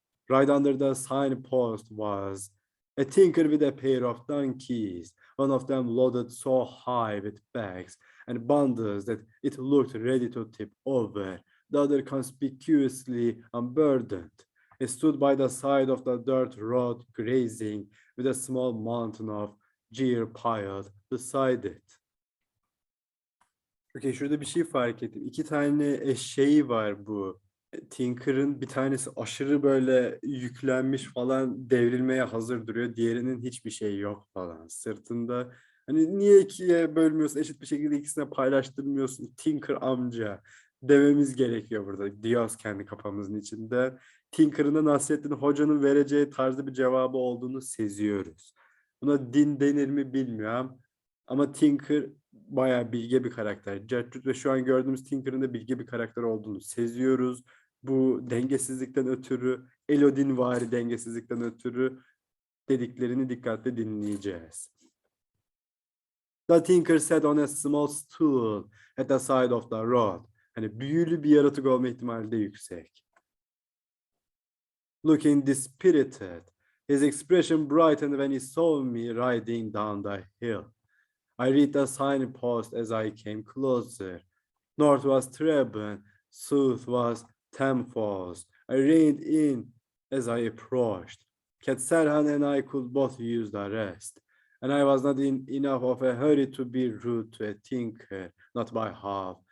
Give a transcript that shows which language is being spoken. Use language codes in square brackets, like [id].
[en] Right under the signpost was a tinker with a pair of donkeys, one of them loaded so high with bags and bundles that it looked ready to tip over, the other conspicuously unburdened. It stood by the side of the dirt road grazing with a small mountain of gear piled beside it. [tr] Okay, şurada bir şey fark ettim. İki tane eşeği var bu. Tinker'ın bir tanesi aşırı böyle yüklenmiş falan devrilmeye hazır duruyor. Diğerinin hiçbir şey yok falan sırtında. Hani niye ikiye bölmüyorsun? Eşit bir şekilde ikisine paylaştırmıyorsun. Tinker amca dememiz gerekiyor burada. Diyoruz kendi kafamızın içinde. Tinker'ın da Nasrettin Hoca'nın vereceği tarzda bir cevabı olduğunu seziyoruz. Buna din denir mi bilmiyorum. Ama Tinker bayağı bilge bir karakter. Gertrude ve şu an gördüğümüz Tinker'ın da bilge bir karakter olduğunu seziyoruz. Bu dengesizlikten ötürü, Elodin-vari dengesizlikten ötürü dediklerini dikkatle dinleyeceğiz. [en] The Tinker sat on a small stool at the side of the road. [tr] Hani büyülü bir yaratık olma ihtimali de yüksek. [en] Looking dispirited, his expression brightened when he saw me riding down the hill. I read the signpost as I came closer. North was Treben, south was Thames. I reined in as I approached. Cat Serhan and I could both use the rest, and I was not in enough of a hurry to be rude to a tinker, not by half.